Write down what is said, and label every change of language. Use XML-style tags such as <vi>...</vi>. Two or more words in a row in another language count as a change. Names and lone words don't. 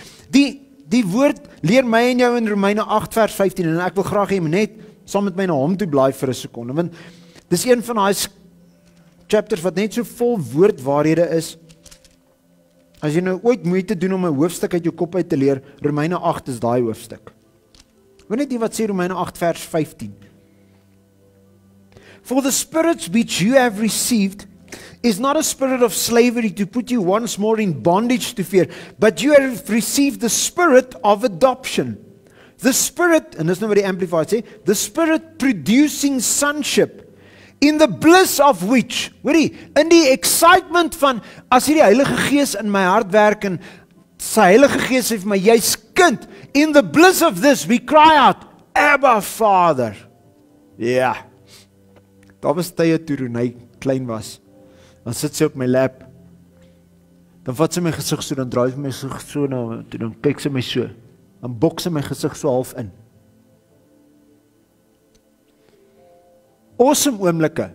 <af>Die woord leer my en jou in Romeine 8 vers 15 en ek wil graag hê net saam met my na hom toe blaai vir 'n sekonde, want dis een van daai chapters wat net so vol woordwaarhede is. As jy nou ooit moeite doen om 'n hoofstuk uit jou kop uit te leer, Romeine 8 is daai hoofstuk. Weet net wat sê Romeine 8 vers 15.</af> <en>For the spirit which you have received is not a spirit of slavery to put you once more in bondage to fear, but you have received the spirit of adoption. The spirit,</en> <af>en dis nou wat die Amplified sê,</af> <en>the spirit producing sonship, in the bliss of which,</en> <af>hoorie, in die excitement van, as hierdie Heilige Gees in my hart werk, en sy Heilige Gees sê vir my, jy's kind,</af> <en>in the bliss of this, we cry out, Abba Father.</en> <af>Ja, daar was tye toe hy klein was, dan sit sy op my lap, dan vat sy my gesig so, dan draai sy my gesig so, dan kyk sy my so, dan bok sy my gesig so half in. Awesome oomblikke.</af>